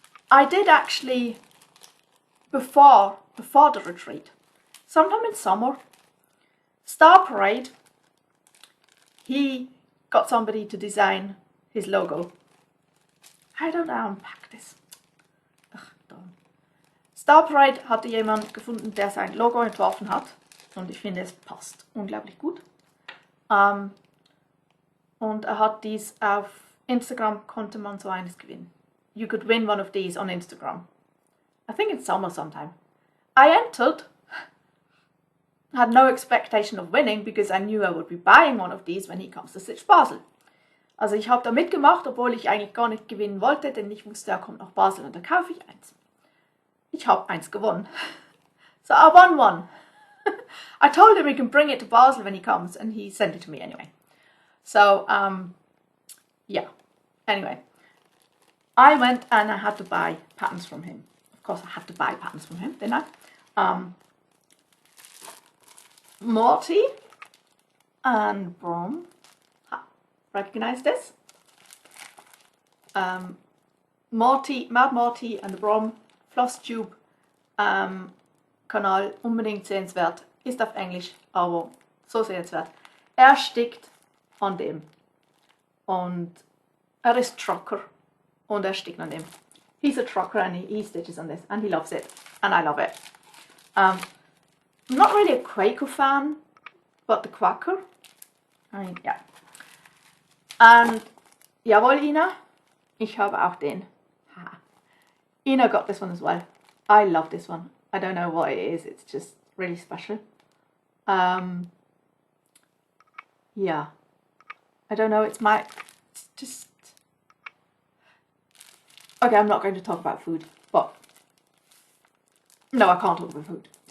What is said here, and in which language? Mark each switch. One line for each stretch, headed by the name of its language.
English: I did actually, before the retreat, sometime in summer, Star Parade, he got somebody to design his logo. I don't know how to unpack this. Ach, darn.
German: Star Parade hatte jemand gefunden, der sein Logo entworfen hat. Und ich finde, es passt unglaublich gut. Und er hat dies auf Instagram, konnte man so eines gewinnen.
English: You could win one of these on Instagram. I think in summer sometime. I entered. Had no expectation of winning because I knew I would be buying one of these when he comes to StitchBasel.
German: Also ich habe da mitgemacht, obwohl ich eigentlich gar nicht gewinnen wollte, denn ich wusste, er kommt nach Basel und da kaufe ich eins. Ich habe eins gewonnen.
English: So I won one. I told him he can bring it to Basel when he comes and he sent it to me anyway. So, yeah. Anyway, I went and I had to buy patterns from him. Of course I had to buy patterns from him, didn't I? Morti and Brom, recognize this?
German: Morti, Mad Morti and the Brom Flosstube Kanal, unbedingt sehenswert, ist auf Englisch, aber so sehenswert. Er stickt an dem und er ist Trucker und er stickt an dem.
English: He's a trucker and he stitches on this and he loves it and I love it. I'm not really a Quaker fan, but the Quacker. I mean, yeah.
German: And jawohl, Ina, ich habe auch den.
English: Haha. Ina got this one as well. I love this one. I don't know what it is. It's just really special. Yeah. I don't know. It's just. Okay, I'm not going to talk about food, but no, I can't talk about food.